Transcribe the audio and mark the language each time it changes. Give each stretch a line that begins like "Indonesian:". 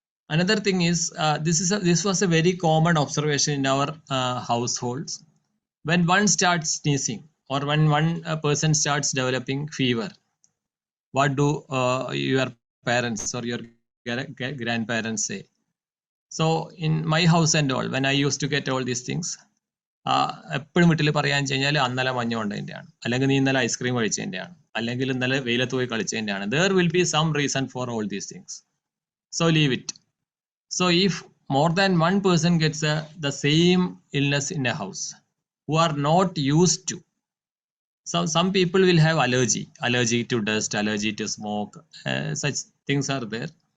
English: Another thing is, this was a very common observation in our households. When one starts sneezing or when one person starts developing fever, what do your parents or your grandparents say? So in my house and all, when I used to get all these things,
Malayalam: എപ്പോഴും വീട്ടിൽ പറയാൻ വെച്ച് കഴിഞ്ഞാൽ അന്നലെ മഞ്ഞ കൊണ്ടതിൻ്റെയാണ്, അല്ലെങ്കിൽ നീ ഇന്നലെ ice cream കഴിച്ചതിൻ്റെയാണ്, അല്ലെങ്കിൽ ഇന്നലെ വെയിലത്ത് പോയി കളിച്ചതിൻ്റെയാണ്.
English: There will be some reason for all these things. So leave it. So if more than one person gets the same illness in a house who are not used to, so some people will have allergy to dust, allergy to smoke, such things are there.